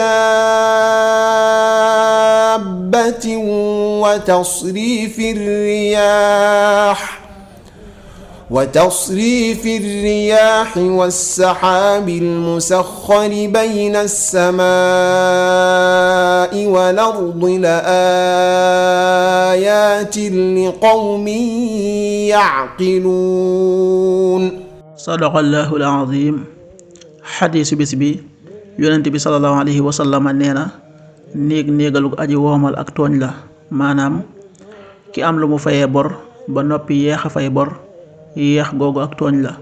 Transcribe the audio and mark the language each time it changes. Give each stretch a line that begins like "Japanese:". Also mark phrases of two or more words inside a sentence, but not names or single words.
Arabic: دابة وتصريف الرياح والسحاب المسخر بين السماء والأرض لآيات لقوم يعقلون صدق الله العظيم.
Wolof: xadiisu bis bi yonent bi
Arabic: صلى الله عليه وسلم
Wolof: nee na néegalug aji woomal ak tooñ la, maanaam ki am lu mu fayee bor ba noppi yeex a fay bor yeex googu ak tooñ la.